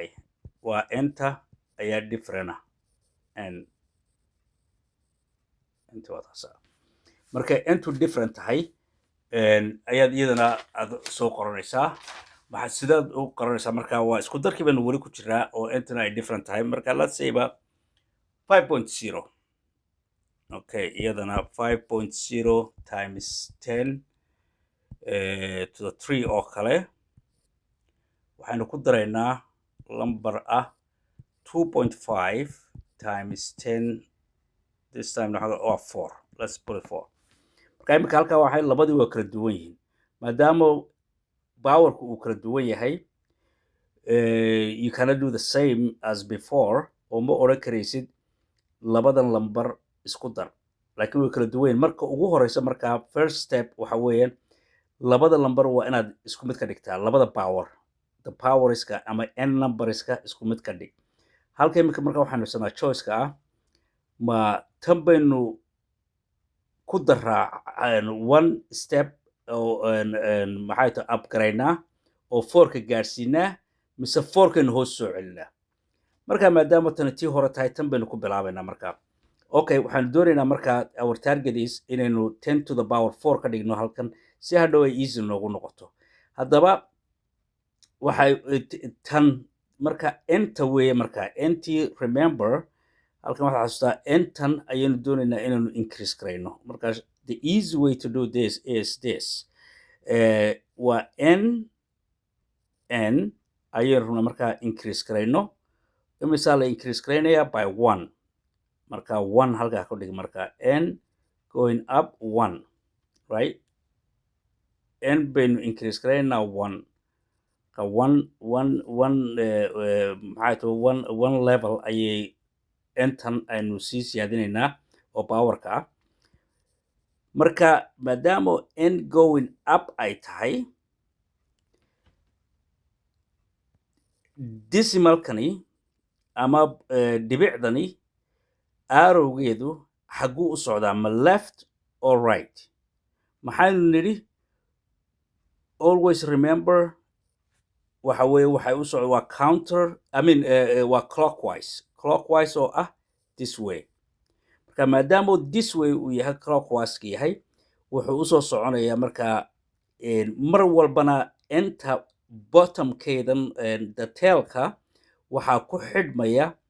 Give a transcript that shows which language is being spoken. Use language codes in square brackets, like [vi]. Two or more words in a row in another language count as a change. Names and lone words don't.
[so] waa n-ta ayaa different ah. marka n-tu different tahay ayaad iyadana aad soo qoranaysaa. sidaad u qoranaysaa? marka waa isku darkii baanu weli ku jiraa oo n-tuna ay different tahay. marka [en] let's say [so] 5.0. Okay, iyadana 5.0 [en] times 10 to the 3 [so] oo kale waxaynu ku daraynaa number ah [en] 2.5 times 10 this time oh 4. Let's put it 4. [so] marka imika halkaa waxay labadii waa kala duwan yihiin maadaama powerku uu kala duwan yahay [en] you cannot do the same as before [so] oo ma odhan karaysid labadan lambar isku dar laakiin way kala duwan yihiin marka ugu horeysa markaa [en] first step [so] waxa weeyaan labada lambar waa inaad isku mid ka dhigtaa labada power the powerska ama n numberska isku mid ka dhig halka imika marka waxaanu haysanaa choiceka ah ma tan baynu ku daraa [en] one step [so] oo maxay tahay upgaraynaa oo 4ka gaarsiinaa mise 4kaynu hoos soo celinaa marka maadaama tan tii hore tahay tan baynu ku bilaabaynaa markaa okay waxaanu doonaynaa markaa [en] our target is [so] inaynu [en] 10 to the power 4 [so] ka dhigno halkan si hadhow ay easy noogu noqoto haddaba waxay tan marka enta weeye markaa entii remember halkan waxaa xasuustaa entan ayaynu doonaynaa inaynu increase karayno markaa [en] the easy way to do this is this [so] waa n ayaynu rabnaa markaa increase karayno imisaa la increase karaynayaa by 1 marka 1 halkaa ku dhig marka [en] n going up [so] 1 right n baynu increase karaynaa 1 ka 1 maxay tahay 1 level ayay entan aynu sii siyaadinaynaa oo powerka ah marka maadaama [en] n going up [so] ay tahay decimalkani ama dhibicdani arrowgeedu xaguu u socdaa ma [en] left or right [so] maxaynu nidhi [en] always remember [so] waxa weeye waxay u socda waa counter [en] I mean [so] waa clockwise oo ah [en] this way [so] marka maadaama [en] this way [so] uu yahay clockwise yahay wuxuu usoo soconayaa markaa mar walbana enta bottomkeedan the tailka waxaa ku xidhmaya